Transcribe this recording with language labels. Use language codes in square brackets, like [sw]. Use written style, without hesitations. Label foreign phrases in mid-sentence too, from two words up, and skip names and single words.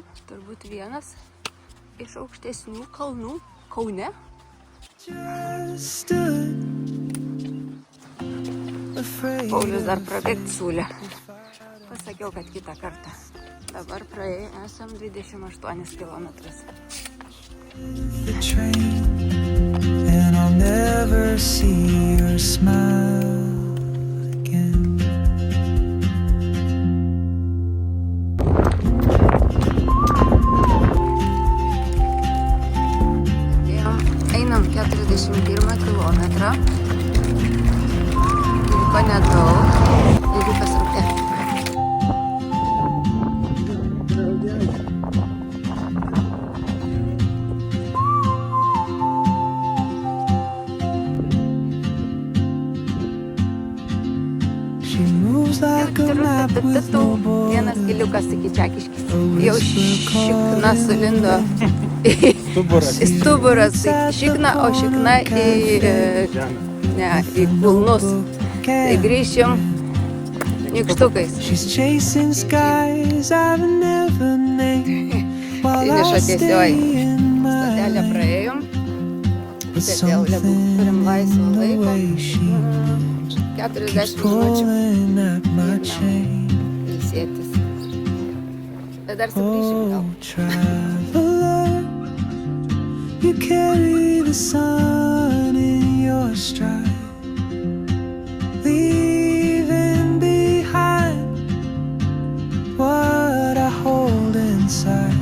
[lt] Turbūt vienas iš aukštesnių kalnų Kaune. Paulius dar prabėgti siūlė. Pasakiau, kad kitą kartą. Dabar praėjai esam 28 kilometrus. [en] The train, and I'll never see your smile again. [lt] Einam 41 kilometrą. Liko nedaug. Jeigu pasirūpė. [en] She moves like a map with no [lt] Vienas [en] borders. [lt] keliukas iki Čekiškis. Jau šikna sulindo į stuburas. Šikna, o šikna į kulnus. Tai grįšim nykštukais. [en] She's chasing skies I've never named while I [lt] Finišo [en] stay [lt] tiesioji. [en] in my [lt] Stotelę [en] lane. [lt] praėjom. [en] But [lt] Bet vėl turim laisvą [en] something in the [lt] laiką. [en] way she [lt] 40 [en] keeps [lt] minučių. [en] pulling at my chain. [lt] Ilsėtis. Bet dar sugrįšim gal. [en] Oh, traveler, you carry the sun in your stride, leaving behind what I hold inside.